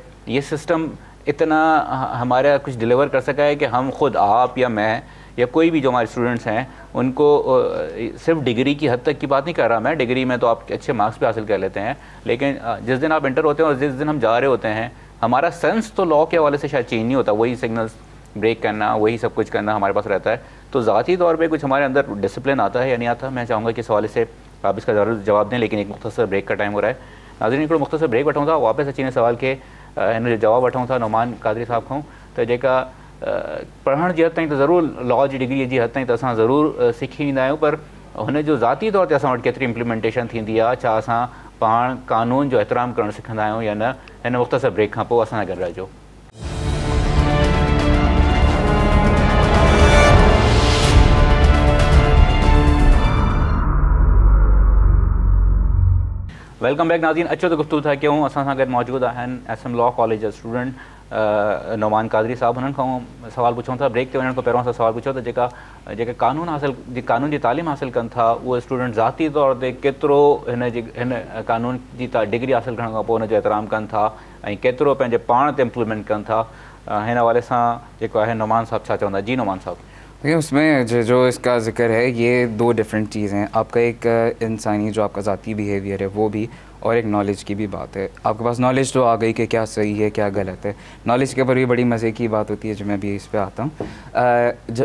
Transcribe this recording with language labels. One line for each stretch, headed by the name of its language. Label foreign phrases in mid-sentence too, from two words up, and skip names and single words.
Urdu: یہ سسٹم اتنا ہمارا کچھ ڈیلیور کر سکا ہے کہ ہم خود، آپ یا میں یا کوئی بھی جو ہمارے اسٹوڈنٹس ہیں، ان کو صرف ڈگری کی حد تک کی بات نہیں کر رہا میں، ڈگری میں تو آپ اچھے مارکس بھی حاصل کر لیتے ہیں، لیکن جس دن آپ انٹر ہوتے ہیں اور جس دن ہم جا رہے ہوتے ہیں، ہمارا سینس تو لاء کے حوالے سے شاید چینج نہیں ہوتا. وہی سگنلز بریک کرنا، وہی سب کچھ کرنا ہمارے پاس رہتا ہے. تو ذاتی طور پہ کچھ ہمارے اندر ڈسپلن آتا ہے یا نہیں آتا؟ میں چاہوں گا کہ اس حوالے سے آپ اس کا ضرور جواب دیں، لیکن ایک مختصر بریک کا ٹائم ہو رہا ہے.
Sindhi: नाज़रीन, एक मुख्तसर ब्रेक वठूं था, वापस अची सवाल के जवाब वठूं था नुमान कादरी साहब खां। तो जेका पढ़ण जी हद ताईं तो ज़रूर लॉ जी डिग्री जी हद ताईं तो असां ज़रूर सिखी वेंदा आहियूं, पर हुन जो ज़ाती तौर ते असां वटि केतिरी इम्प्लीमेंटेशन थींदी आहे, छा असां पाण कानून जो एहतराम करणु सिखंदा आहियूं या न? हिन मुख्तसर ब्रेक खां पोइ असां सां गॾु रहिजो।
English: welcome back
Sindhi: नाज़रीन, अचो तो गुफ्तगू था क्यों असां सां गॾु मौजूदु आहिनि SM लॉ कॉलेज जा स्टूडेंट नुमान कादरी साहब। हुननि खां सवाल पुछूं था। ब्रेक ते वञण खां पहिरियों असां सवाल पुछो त जेका कानून जी तालीम हासिल कनि था, उहे स्टूडेंट ज़ाती तौर ते केतिरो हिन कानून जी डिग्री हासिल करण खां पोइ हुनजो एहतराम कनि था ऐं केतिरो पंहिंजे पाण ते इम्प्लीमेंट कनि था? हिन हवाले सां जेको आहे नुमान साहब छा चवंदा? जी नुमान साहब।
Urdu: دیکھیے، اس میں جو اس کا ذکر ہے یہ 2 ڈفرنٹ چیزیں ہیں. آپ کا ایک انسانی جو آپ کا ذاتی بیہیویئر ہے وہ بھی، اور ایک نالج کی بھی بات ہے. آپ کے پاس نالج تو آ گئی کہ کیا صحیح ہے کیا غلط ہے۔ نالج کے اوپر بھی بڑی مزے کی بات ہوتی ہے جو میں بھی اس پہ آتا ہوں.